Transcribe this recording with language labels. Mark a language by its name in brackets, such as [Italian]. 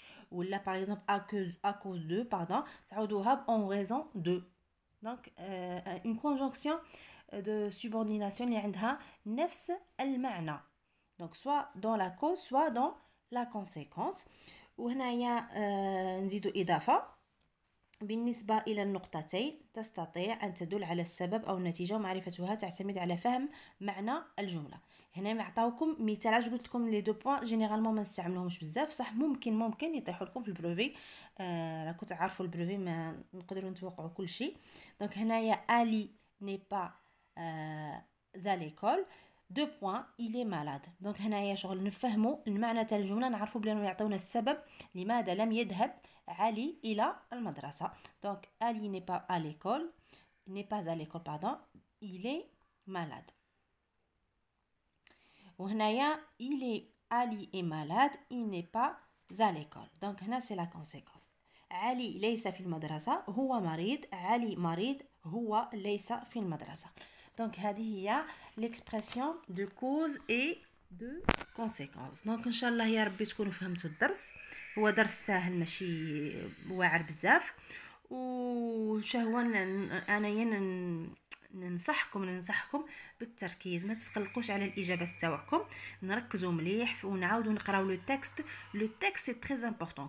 [Arabic] ولا [French] par exemple à cause de, pardon, [Arabic] تعوضوها [French] en raison de. Donc une conjonction de subordination [Arabic] اللي عندها نفس المعنى. [French] Donc soit dans la cause soit dans la conséquence. [Arabic] وهنايا نزيدو إضافة بالنسبة إلى النقطتين تستطيع أن تدل على السبب أو النتيجة ومعرفتها تعتمد على فهم معنى الجملة. هنا نعطاوكم مثال علاش قلت لكم لي دو بوين جينيرالمون ما نستعملوهمش بزاف. صح ممكن يطيحوا لكم في البروفي. راكم تعرفوا البروفي ما نقدروا نتوقعوا كل شيء. [French] دونك [Arabic] هنايا [French] علي ني با à l'école. Deux points, il est malade. Donc [Arabic] هنايا شغل نفهموا المعنى تاع الجمله نعرفوا بلي يعطيونا السبب لماذا لم يذهب علي الى المدرسه. [French] Donc Ali n'est pas à l'école, pardon, il est malade. [Arabic] وهنايا [French] Ali est malade, il n'est pas à l'école. Donc [Arabic] هنا [French] c'est la conséquence. [Arabic] علي ليس في المدرسه هو مريض. علي مريض هو ليس في المدرسه. [French] Donc [Arabic] هذه هي [French] l'expression de cause et de conséquence. Donc [Arabic] ان شاء الله يا ربي تكونوا فهمتوا الدرس. هو درس سهل ماشي واعر بزاف. وشهوة انا ننصحكم بالتركيز. ما تقلقوش على الاجابات تاعكم. نركزوا مليح ونعاودوا نقراو لو تكست. [French] لو تكست سي تري امبورطون.